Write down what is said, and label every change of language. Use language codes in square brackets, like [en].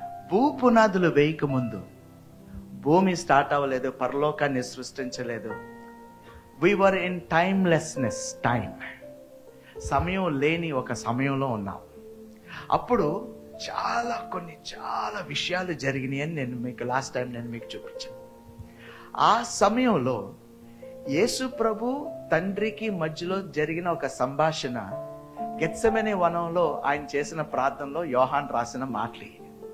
[te] భూపునాదులు వేయక ముందు, భూమి స్టార్ట్ అవ్వలేదు, పరలోకాన్ని సృష్టించలేదు. [en] We were in timelessness, time. [te] సమయం లేని ఒక సమయంలో ఉన్నాం. అప్పుడు చాలా విషయాలు జరిగినాయి అని నేను మీకు లాస్ట్ టైం మీకు చూపించాను. ఆ సమయంలో యేసు ప్రభు తండ్రికి మధ్యలో జరిగిన ఒక సంభాషణ, గెత్సెమనే వనంలో ఆయన చేసిన ప్రార్థనలో యోహాన్ రాసిన మాటలు.